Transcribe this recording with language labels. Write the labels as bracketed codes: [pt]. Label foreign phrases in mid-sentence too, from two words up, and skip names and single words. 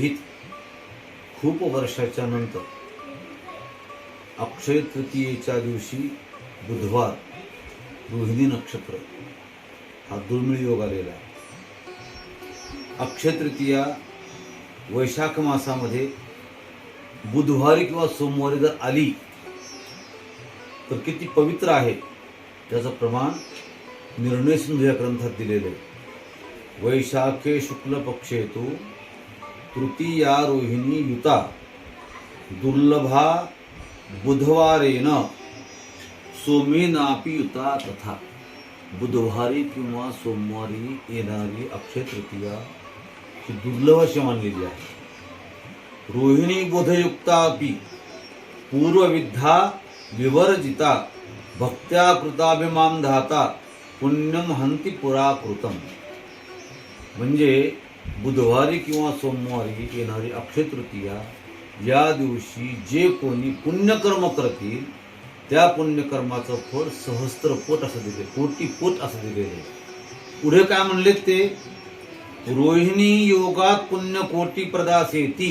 [mr] ही खूप वर्षाच्या नंतर अक्षय तृतीयेच्या दिवशी बुधवार रोहिणी नक्षत्र हा दुर्मिळ योग आलेला आहे. अक्षय तृतीया वैशाख मासामध्ये बुधवारी किंवा सोमवारी जर आली तर किती पवित्र आहे त्याचं प्रमाण निर्णय सिंधू या ग्रंथात दिलेलं आहे. [sa] वैशाखे शुक्ल पक्षे तु तृतीया रोहिणी युता दुर्लभा बुधवारेन सोमेनापि युता तथा. [mr] बुधवारी किंवा सोमवारी येणारी अक्षय तृतीया ही दुर्लभ अशी मानलेली आहे. [sa] रोहिणी बोधयुक्तापि पूर्वविद्धा विवर्जिता भक्त्या कृताभिमाम धाता पुण्यम हंती पुरा कृतम. [mr] म्हणजे बुधवारी किंवा सोमवारी येणारी अक्षय तृतीया या दिवशी जे कोणी पुण्यकर्म करतील त्या पुण्यकर्माचं फळ सहस्त्रपोट असं दिले, कोटीपोट असं दिलेले. पुढे काय म्हणले ते, रोहिणी योगात पुण्य कोटी प्रदासेती.